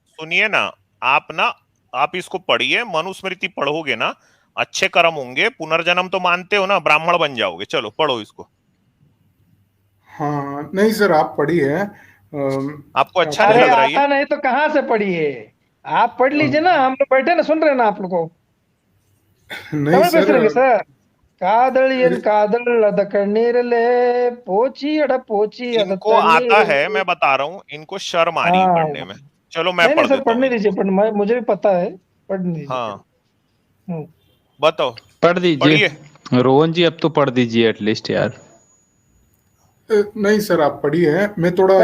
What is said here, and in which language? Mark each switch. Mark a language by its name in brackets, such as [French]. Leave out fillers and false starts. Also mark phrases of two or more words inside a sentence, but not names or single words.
[Hindi] सुनिए ना, आप इसको पढ़िए, मनुस्मृति पढ़ोगे ना, अच्छे कर्म होंगे, पुनर्जन्म तो मानते हो ना, ब्राह्मण बन जाओगे। चलो पढ़ो इसको। हाँ नहीं सर, आप पढ़िए। आपको अच्छा नहीं अरे लग रहा है ये? आता नहीं तो कहाँ से पढ़िए? आप पढ़ लीजिए ना, हम लोग बैठे ना सुन रहे हैं ना आप लोग को। नहीं तमिल सर, [Tamil] பேசுறீங்க சார்? காதல் என் காதல் அத கண்ணீரிலே போச்சி அட போச்சி அத [Hindi] इनको आता [Tamil] தண்ணீரிலே। [Hindi] है, मैं बता रहा हूँ, इनको शर्म आ रही है पढ़ने हाँ में। चलो मैं नहीं नहीं पढ़ सर, देता हूँ पढ़ने दीजिए, इनको। मुझे भी पता है, पढ़ने दीजिए। हाँ हम्म। बताओ, पढ़ दीजिए पढ़िए। रोहन जी, अब तो पढ़ दीजिए एटलीस्ट यार। नहीं सर, आप पढ़िए। मैं थोड़ा